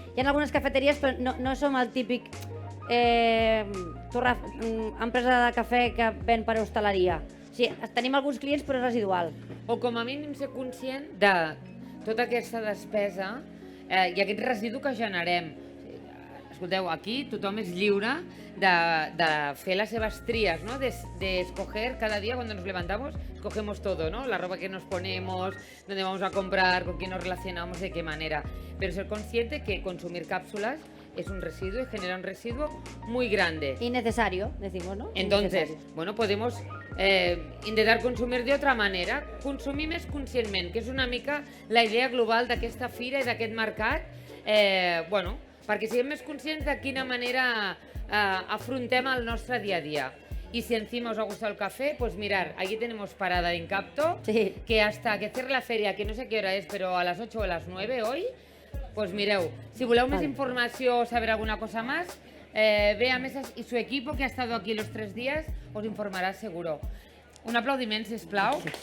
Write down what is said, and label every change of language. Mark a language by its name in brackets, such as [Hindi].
[Catalan] Hi ha algunes cafeteries, però no som el típic empresa de cafè que ven per hostaleria. O sigui, tenim alguns clients però és residual. O com a mínim ser conscient de tota aquesta despesa i aquest residu que generem. Escolteu, aquí tothom és lliure de fer les seves tries, ¿no? [Spanish] De escoger cada día cuando nos levantamos, escogemos todo, ¿no? La ropa que nos ponemos, dónde vamos a comprar, con quién nos relacionamos, de qué manera. Pero ser consciente que consumir cápsulas es un residuo y genera un residuo muy grande. Innecesario, decimos, ¿no? Entonces, Innecesario. bueno, podemos intentar consumir de otra manera, [Catalan] consumir més conscientment, que és una mica la idea global d'aquesta fira i d'aquest mercat, bueno, perquè siguem més conscients de quina manera afrontem el nostre dia a dia. [Spanish] Y si encima os ha gustado el café, pues mirar, aquí tenemos parada en Capto, Sí. que hasta que cierre la feria, que no sé a qué hora es, pero a las 8 o a las 9 hoy, pues [Catalan] mireu, si voleu més [Spanish] Vale. [Catalan] informació [Spanish] o saber alguna cosa más, ve a Mesas y su equipo, que ha estado aquí los 3 días, os informará seguro. [Catalan] Un aplaudiment, sisplau.